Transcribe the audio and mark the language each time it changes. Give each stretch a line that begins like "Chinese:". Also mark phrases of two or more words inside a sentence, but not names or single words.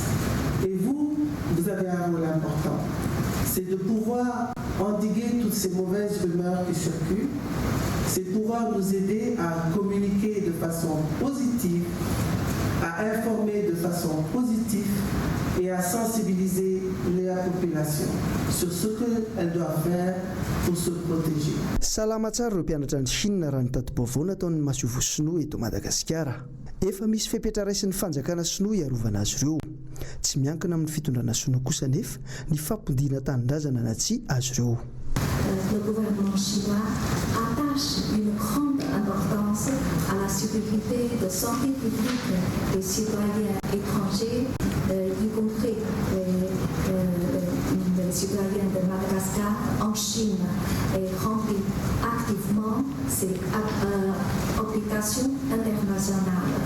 French: Et vous avez un rôle important. C'est de pouvoir endiguer toutes ces mauvaises rumeurs qui circulent. C'est pouvoir nous aider à communiquer de façon positive, à informer de façon positive et à sensibiliser la population sur ce qu'elle doit faire pour se protéger.
Malagasy: Salama tsara ireo mpianatra ny Chine raha ny tati-baovao nataon'ny Masovo Sinoa eto Madagasikara. Efa misy fepetraraisin'ny fanjakana Sinoa iarovana azy ireo. Tsy miankina amin'ny fitondrana Sinoa kosa nefa ny fampidina tanindrazana na tsy azy ireo.
French: Le gouvernement chinois attache une grande importance à la sécurité de santé publique des citoyens étrangers, y compris les citoyens de Madagascar en Chine, et remplit activement ces obligations internationales.